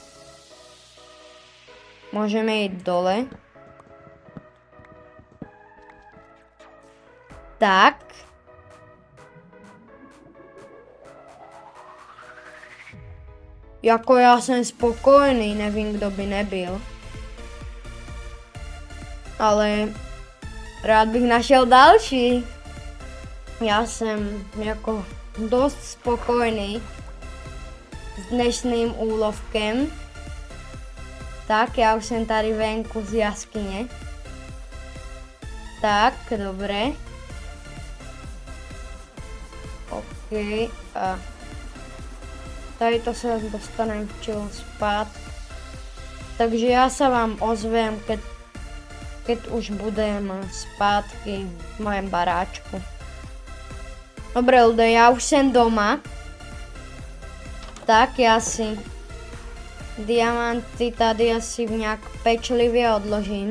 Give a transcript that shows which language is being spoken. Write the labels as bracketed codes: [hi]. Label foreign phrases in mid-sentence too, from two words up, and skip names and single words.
[sk] Môžeme ísť dole. Tak. Jako ja som spokojný, [cs] nevím, kdo by nebyl. Ale rád bych našel další. Já jsem jako dost spokojný s dnešným úlovkem. Tak, já už jsem tady venku z jaskyně. [sk] Tak, dobré. [cs] OK, a tady to se dostanem včel spát. Takže já se vám ozvem, [sk] keď už budem zpátky v mojom baráčku. Dobre ľudia, ja už som doma. [cs] Tak, ja si diamanty tady asi nejak pečlivě odložím.